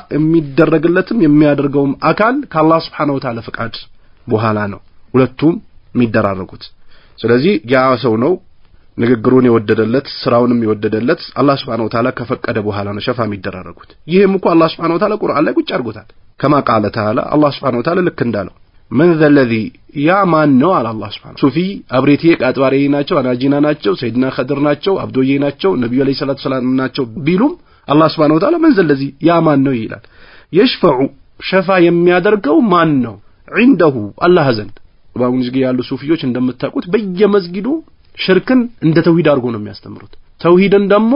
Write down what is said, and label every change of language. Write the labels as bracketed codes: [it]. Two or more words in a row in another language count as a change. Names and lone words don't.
[am] የሚደረግለትም የሚያደርገውም አካል ከአላህ [ar] سبحانه وتعالى [am] ፍቃድ በኋላ ነው ሁለቱም የሚደራረጉት። ስለዚህ ያ ሰው ነው ንግግሩን የወደደለት ስራውንም የወደደለት አላህ Subhanahu [ar] وتعالى [am] ከፈቀደ በኋላ ነው ሸፋ የሚደራረጉት። ይሄም እኮ አላህ [ar] سبحانه وتعالى [am] ቁርአን ላይ ቁጭ አድርጎታል። [ar] كما قال تعالى الله سبحانه وتعالى [am] ልክ እንዳለው [ar] من ذا الذي يا [am] ማን ነው አለ አላህ Subhanahu ሱፊ አብሬቴ ቃጥባሬ ናቸው፣ አናጂና ናቸው፣ ሰይድና ኸድር ናቸው፣ አብዶዬ ናቸው፣ ነብዩ [ar] عليه الصلاة السلام [am] ናቸው ቢሉም አላህ [ar] سبحانه وتعالى من ذا الذي [am] ያ ማን ነው ይላል። يشفع ሸፋ የሚያደርገው ማን ነው? عنده አላህ ዘንድ። በአሁኑ ጊዜ ያሉ ሱፊዮች እንደምታውቁት በየመስጊዱ ሽርክን እንደ ተውሂድ አድርጎ ነው የሚያስተምሩት። ተውሂድን ደግሞ